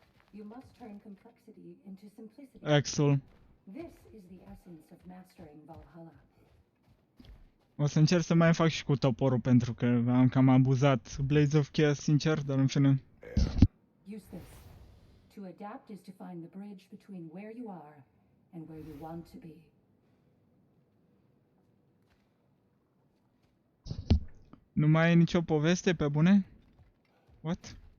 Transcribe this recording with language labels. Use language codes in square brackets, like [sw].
[en] You must turn complexity into simplicity. Axel. This is the essence of mastering Valhalla. [ro] O să încerc să mai fac și cu toporul pentru că am cam abuzat Blades of Chaos, sincer, dar în fine. [en] Use this. To adapt is to find the bridge between where you are and where you want to be. [ro] Nu mai e nicio poveste pe bune? [en] What?